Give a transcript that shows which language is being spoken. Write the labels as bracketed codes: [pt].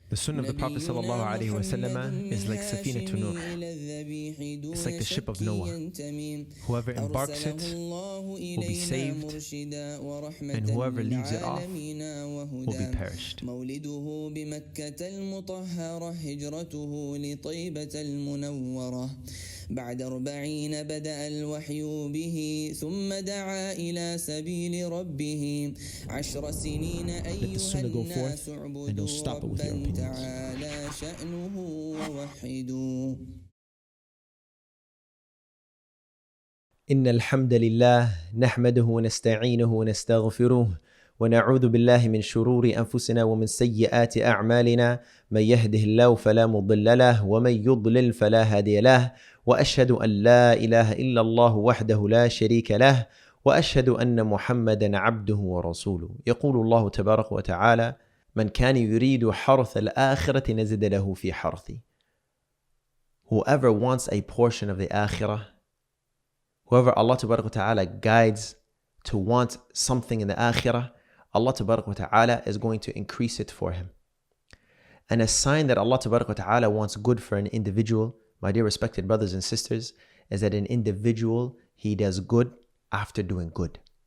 [en] The sunnah of the Prophet ﷺ is like Safina to Nuh. It's like the ship of Noah. Whoever embarks it will be saved, and whoever leaves it off will be perished. [ar] مولده بمكة المطهرة هجرته لطيبة المنورة بعد 40 بدأ الوحي به ثم دعا إلى سبيل ربه 10 سنين أيها الناس اعبدوا ربا تعالى شأنه ووحدوا. إن الحمد لله نحمده ونستعينه ونستغفره ونعوذ بالله من شرور أنفسنا ومن سيئات أعمالنا من يهده الله فلا مضل له ومن يضلل فلا هادي له وأشهد أن لا إله إلا الله وحده لا شريك له وأشهد أن محمدا عبده ورسوله. يقول الله تبارك وتعالى من كان يريد حرث الآخرة نزد له في حرثه. [en] Whoever wants a portion of the akhirah, whoever Allah Tabarak wa Ta'ala guides to want something in the akhirah, Allah Tabarak wa Ta'ala is going to increase it for him. And a sign that Allah Tabarak wa Ta'ala wants good for an individual, my dear respected brothers and sisters, is that an individual, he does good after doing good.